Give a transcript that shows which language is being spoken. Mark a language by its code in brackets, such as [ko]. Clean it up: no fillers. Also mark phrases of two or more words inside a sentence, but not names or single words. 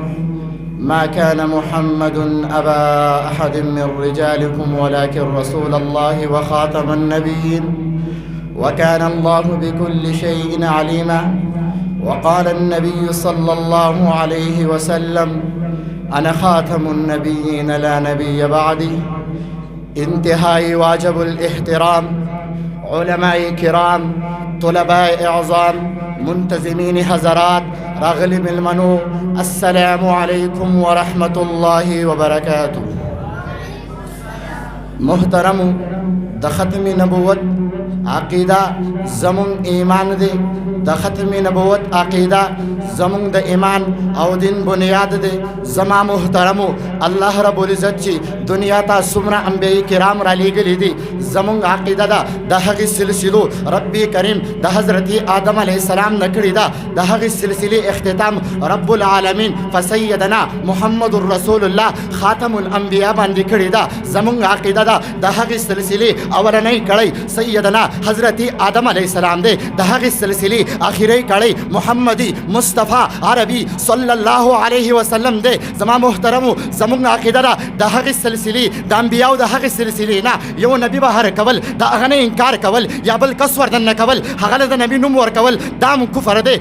[ar] ما كان محمد أبا أحد من رجالكم ولكن رسول الله وخاتم النبيين وكان الله بكل شيء عليما. وقال النبي صلى الله عليه وسلم: أنا خاتم النبيين لا نبي بعدي. [ur] انتهاء واجب الاحترام. علماء كرام، طلباء اعظام، منتظمين حضرات، [ps] راغلی ملمنو، [ar] السلام علیکم ورحمۃ اللہ وبرکاتہ. [ps] محترم، د ختم نبوت عقیدہ زمون ایمان دے. د ختم نبوت عقیدہ زمون د ایمان او دین بنیاد دے. زما محترمو، [ar] اللہ رب العزت [ps] چی دنیا تا سمرا انبیاء کرام را لیگلی دی. زمون عقیدہ دا د هغې سلسلو ربی کریم د حضرت آدم [ar] علیہ السلام [ps] نکړی دا. د هغې سلسلې اختتام رب العالمین فسیدنا [ar] محمد رسول الله خاتم الانبیاء [ps] باندې کړی دا. زمون عقیدہ دا د هغې سلسلې اولنۍ کړی سیدنا حضرت آدم [ar] علیہ السلام [ps] دے. د هغې سلسلې آخری کړی محمدی مصطفی عربی [ar] صلی الله علیه وسلم [ps] دے. زما محترمو، زمون عقیدہ دا د هغې سلسلې د انبیاء د هغې سلسلې نه یو نبی بهر کول، د هغه نه انکار کول یا بل کس وردن کول، هغه له د نبی نوم ورکول، دا کفر دی.